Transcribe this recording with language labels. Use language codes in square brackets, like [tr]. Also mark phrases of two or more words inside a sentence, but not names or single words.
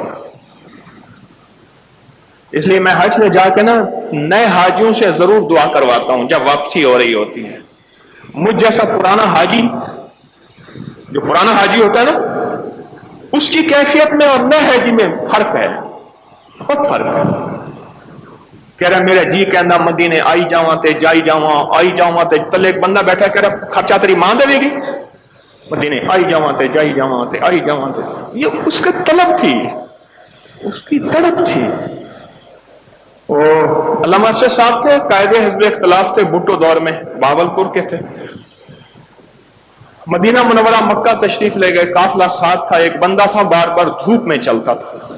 [ur] اس لیے میں حج میں جا کے نا نئے حاجیوں سے ضرور دعا کرواتا ہوں جب واپسی ہو رہی ہوتی ہے۔ مجھ جیسا پرانا حاجی، جو پرانا حاجی ہوتا ہے نا، اس کی کیفیت میں اور نئے حاجی میں فرق ہے، بہت فرق ہے۔ [pa] کہہ رہا میرا جی کہنا مدینے آئی جاواں تے جائی جاواں، آئی جاواں تے پلے ایک بندہ بیٹھا کہہ رہا خرچہ تیری ماں دے گی، مدینے آئی جاواں تے جائی جاواں تے آئی جاواں تے۔ [ur] یہ اس کی طلب تھی، اس کی تڑپ تھی۔ علامہ ارشد صاحب تھے، قائد حزب اختلاف تھے، بھٹو دور میں، بہاولپور کے تھے۔ مدینہ منورہ مکہ تشریف لے گئے، قافلہ ساتھ تھا، ایک بندہ تھا بار بار دھوپ میں چلتا تھا۔